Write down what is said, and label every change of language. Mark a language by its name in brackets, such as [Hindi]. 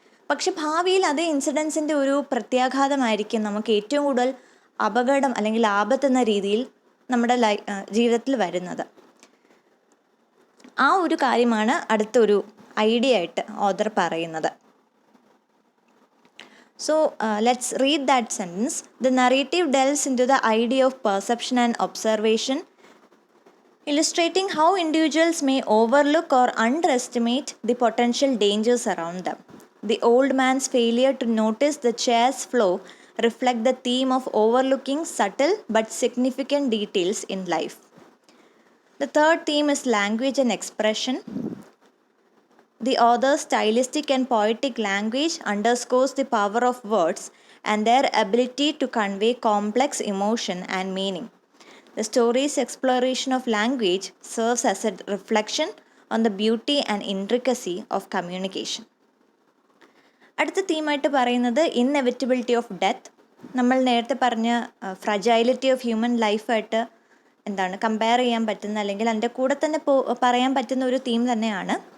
[Malayalam] പക്ഷെ ഭാവിയിൽ അതേ ഇൻസിഡൻസിൻ്റെ ഒരു പ്രത്യാഘാതമായിരിക്കും നമുക്ക് ഏറ്റവും കൂടുതൽ അപകടം അല്ലെങ്കിൽ ആപത്തെന്ന രീതിയിൽ നമ്മുടെ ജീവിതത്തിൽ വരുന്നത്. ആ ഒരു കാര്യമാണ് അടുത്തൊരു ഐഡിയ ആയിട്ട് ഓഥർ പറയുന്നത്. [English] So let's read that sentence. The narrative delves into the idea of perception and observation, illustrating how individuals may overlook or underestimate the potential dangers around them. The old man's failure to notice the chair's flow reflect the theme of overlooking subtle but significant details in life. The third theme is language and expression. The author's stylistic and poetic language underscores the power of words and their ability to convey complex emotion and meaning. The story's exploration of language serves as a reflection on the beauty and intricacy of communication. [Malayalam] അടുത്ത തീമായിട്ട് പറയുന്നത് ഇന്നെവിറ്റബിലിറ്റി of death. നമ്മൾ നേരത്തെ പറഞ്ഞ ഫ്രജൈലിറ്റി of human ലൈഫായിട്ട് compare ചെയ്യാൻ പറ്റുന്ന, അല്ലെങ്കിൽ അതിൻ്റെ കൂടെ തന്നെ പറയാൻ പറ്റുന്ന ഒരു തീം തന്നെയാണ്.